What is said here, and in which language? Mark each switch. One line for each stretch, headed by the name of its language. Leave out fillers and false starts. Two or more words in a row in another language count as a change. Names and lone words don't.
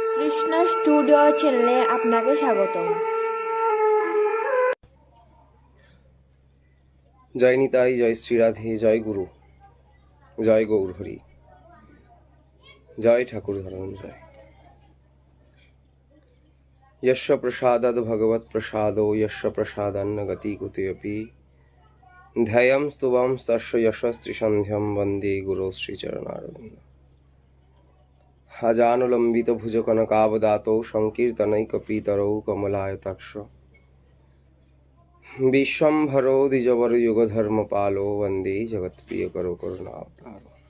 Bangla: কৃষ্ণ স্টুডিও চ্যানেলে আপনাকে স্বাগতম। জয় নিতাই, জয় শ্রী রাধে, জয় গুরু, জয় গৌর হরি, জয় ঠাকুর ধনঞ্জয়।
Sanskrit: यस्य प्रसादाद् भगवत् प्रसादो यस्य प्रसादान्न गति कुतोऽपि ध्येयं स्तुवं तस्य यशस्त्रिसन्ध्यं वन्दे गुरो श्रीचरणारविन्द। अजानुलम्बित भुजकनकावदातौ संकीर्तनैकपीतरौ कमलायताक्ष विश्वम्भरो द्विजवरयुगधर्मपालो वन्दे जगत्प्रियकरो करुणावतारो।